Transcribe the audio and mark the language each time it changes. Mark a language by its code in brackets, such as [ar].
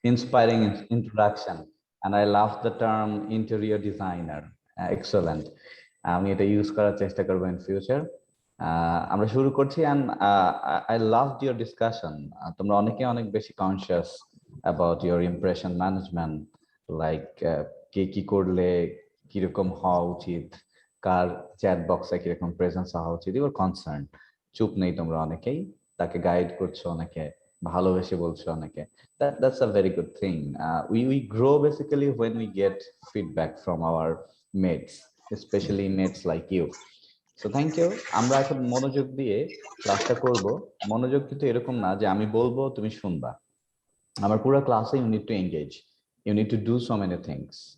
[en] inspiring introduction, and I love the term interior designer. Excellent. [bn] আমি এটা use করার চেষ্টা করব [en] in future. [bn] আমরা শুরু করছি, [en] and I loved your discussion. [bn] তোমরা অনেকে অনেক বেশি [en] conscious about your impression management, like [bn] কে কি করলে কিরকম হওয়া উচিত, কার চ্যাট বক্সে কিরকম প্রেজেন্স হওয়া উচিত, [en] Your concern. [bn] চুপ নেই তোমরা অনেকেই, তাকে গাইড করছো অনেকে, ভালোবেসে বলছো অনেকে। [en] That's a very good thing. We grow basically when we get feedback from our mates, especially mates like you. So thank you. [bn] আমরা এখন মনোযোগ দিয়ে ক্লাসটা করব। মনোযোগ কিন্তু এরকম না যে আমি বলবো তুমি শুনবা। আমার পুরো ক্লাসে [en] you need to engage, you need to do so many things.